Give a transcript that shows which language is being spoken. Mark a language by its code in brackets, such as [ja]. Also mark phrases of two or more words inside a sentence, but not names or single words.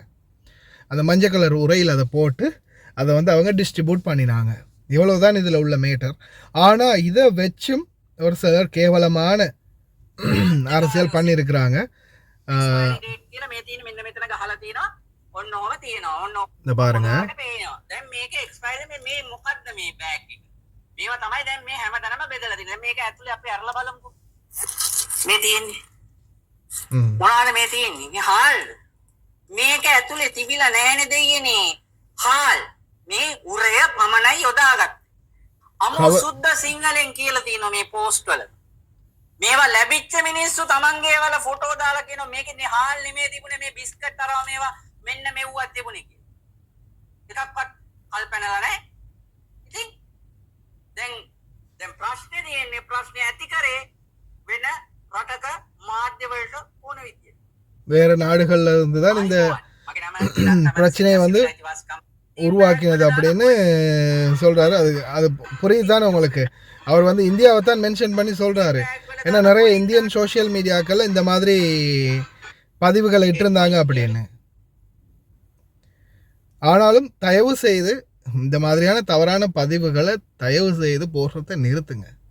[ta] அந்த மஞ்சள் கலர் உரையில் அதை போட்டு அதை வந்து அவங்க டிஸ்ட்ரிபியூட் பண்ணினாங்க. இவ்வளவுதான் இதில் உள்ள மேட்டர். ஆனால் இதை வச்சும் ஒரு சிலர் கேவலமான அரசியல் பண்ணியிருக்கிறாங்க. இந்த பாருங்க, [si] මේක ඇතුලේ තිබිලා නැහැනේ දෙයියනේ හාල් මේ උරය පමණයි යොදාගත් අමු සුද්ධ සිංහලෙන් කියලා තියෙනවා මේ පෝස්ට් වල මේවා ලැබිච්ච මිනිස්සු තමන්ගේ වල ෆොටෝ දාලා කියනවා මේකේ හාල් නෙමෙයි තිබුණේ මේ බිස්කට් තරව මේවා මෙන්න මෙව්වත් තිබුණේ කියලා එකක්වත් කල්පනලා නැහැ. ඉතින් දැන් ප්‍රශ්නේ තියෙන්නේ ප්‍රශ්නේ ඇති කරේ වෙන රටක මාධ්‍ය වලට ඕන විදියට. [ta] வேறு நாடுகள்ல இருந்து தான் இந்த [si] මගේ නම [ta] பிரச்சனையை வந்து உருவாக்கினது அப்படின்னு சொல்றாரு. அது புரியுது தானே உங்களுக்கு? அவர் வந்து இந்தியாவை தான் மென்ஷன் பண்ணி சொல்றாரு. ஏன்னா நிறைய [en] Indian social medias [ta] இந்த மாதிரி பதிவுகளை இட்டிருந்தாங்க அப்படின்னு. ஆனாலும் தயவு செய்து இந்த மாதிரியான தவறான பதிவுகளை தயவு செய்து போடுறதை நிறுத்துங்க.